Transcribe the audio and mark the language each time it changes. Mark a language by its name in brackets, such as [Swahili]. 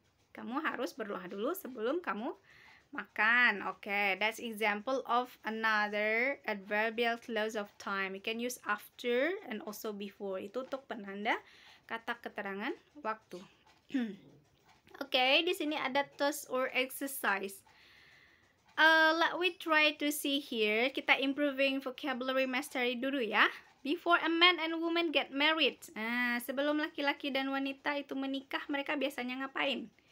[Indonesian] Kamu harus berdoa dulu sebelum kamu makan. [English] That's example of another adverbial clause of time. You can use after and also before. [Indonesian] Itu untuk penanda kata keterangan waktu. Di sini ada [English] task or exercise. Let we try to see here. [Indonesian] Kita [English] improving vocabulary mastery [Indonesian] dulu ya. [English] Before a man and woman get married. [Indonesian] Sebelum laki-laki dan wanita itu menikah, mereka biasanya ngapain?